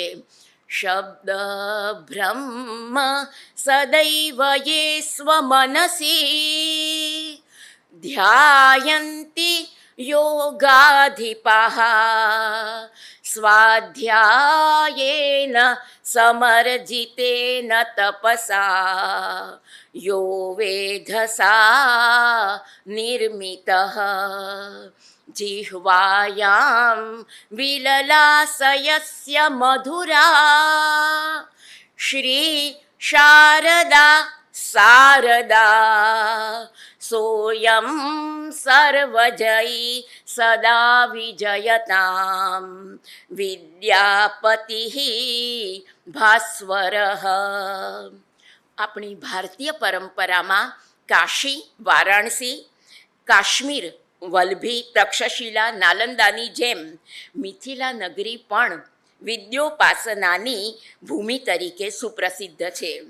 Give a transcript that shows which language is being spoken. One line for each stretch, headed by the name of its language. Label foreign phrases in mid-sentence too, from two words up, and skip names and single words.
Sanskrit: શબ્દ બ્રહ્મ સદૈવ યે સ્વમનસી ધ્યાયન્તિ યોગાધિપાઃ સ્વાધ્યાયેન સમર્જિતેન તપસા યો વેધસા નિર્મિતઃ जिह्वायां विललासयस्य मधुरा श्री शारदा सारदा सोऽयं सर्वजयी सदा विजयतां વિદ્યાપતિઃ ભાસ્વરઃ.
Gujarati: આપણી ભારતીય પરંપરામાં કાશી, વારાણસી, કાશ્મીર, વલ્ભી, તક્ષશિલા, નાલંદાની જેમ મિથિલા નગરી પણ વિદ્યોપાસનાની ભૂમિ તરીકે સુપ્રસિદ્ધ છે.